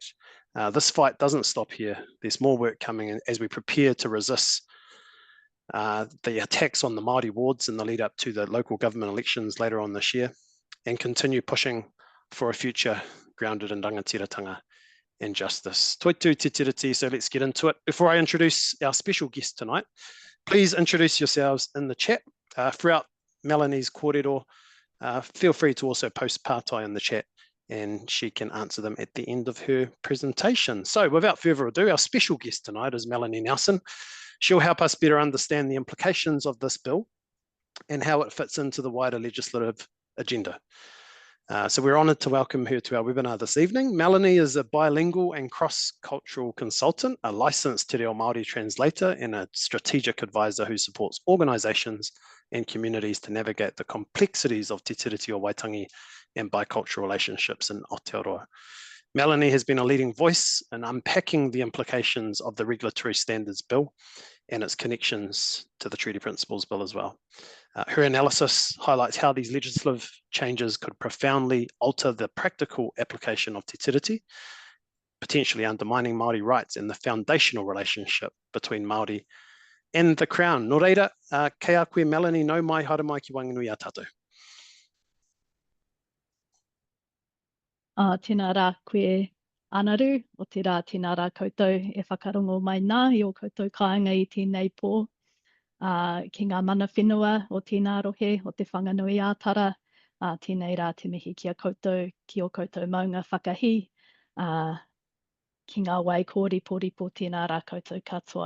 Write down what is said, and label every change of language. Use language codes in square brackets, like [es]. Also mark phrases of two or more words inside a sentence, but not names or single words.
[en] This fight doesn't stop here. There's more work coming in as we prepare to resist the attacks on the Māori wards in the lead up to the local government elections later on this year, and continue pushing for a future grounded in rangatiratanga and justice. [mi] Toitu te tiriti, [en] so let's get into it. Before I introduce our special guest tonight, please introduce yourselves in the chat. Throughout Melanie's kōrero, feel free to also post pārtai in the chat and she can answer them at the end of her presentation. So without further ado, our special guest tonight is Melanie Nelson. She'll help us better understand the implications of this bill and how it fits into the wider legislative agenda. So we're honoured to welcome her to our webinar this evening. Melanie is a bilingual and cross-cultural consultant, a licensed Te Reo Māori translator, and a strategic advisor who supports organisations and communities to navigate the complexities of te tiriti o Waitangi and bicultural relationships in Aotearoa. Melanie has been a leading voice in unpacking the implications of the Regulatory Standards Bill and its connections to the Treaty Principles Bill as well. Her analysis highlights how these legislative changes could profoundly alter the practical application of Te Tiriti, potentially undermining Māori rights and the foundational relationship between Māori and the Crown. [mi] Nō reira, kei a koe Melanie, nau mai, haere mai ki Wanganui a tātou. Tēnā rā koe anaru, o te rā tēnā rā koutou e whakarongo mai nā i o koutou kāinga i tēnei pō. Ki ngā mana whenua o tēnā rohe, o te whanganui ātara, tēnei rā te mihi ki a koutou, ki o koutou maunga whakahi, ki ngā wai kōriporipo tēnā rā koutou katoa.